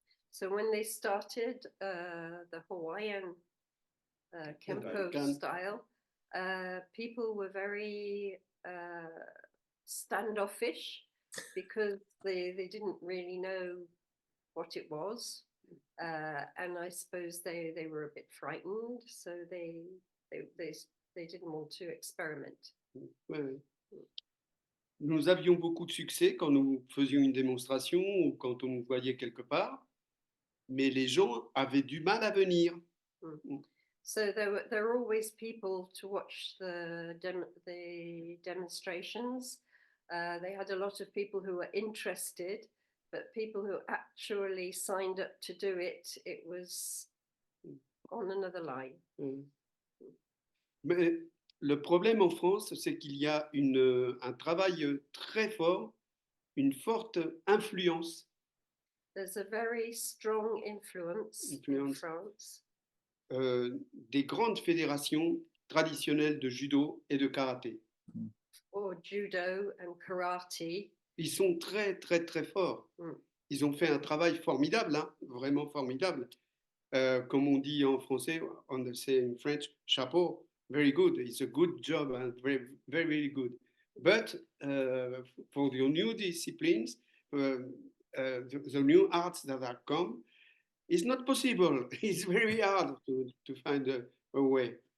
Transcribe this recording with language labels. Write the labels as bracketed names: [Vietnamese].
[English] So when they started the Hawaiian Kempo style, people were very standoffish because they didn't really know what it was. And I suppose they were a bit frightened, so they didn't want to experiment. [French] Ouais. Nous avions beaucoup de succès quand nous faisions une démonstration ou quand on nous voyait quelque part, mais les gens avaient du mal à venir. [English] So there were always people to watch the demonstrations. They had a lot of people who were interested, but people who actually signed up to do it, it was on another line. [French] Mais le problème en France, c'est qu'il y a un travail très fort, une forte influence. [English] There's a very strong influence in France. [French] Des grandes fédérations traditionnelles de judo et de karaté. [English] Or judo and karate. [French] Ils sont très, très, très forts. Ils ont fait un travail formidable, hein, vraiment formidable. Comme on dit en français, on [English] say in French, [French] chapeau, [English] very good. It's a good job and very, very, very good. But for the new disciplines, the new arts that are come, it's not possible. It's very hard to find a way.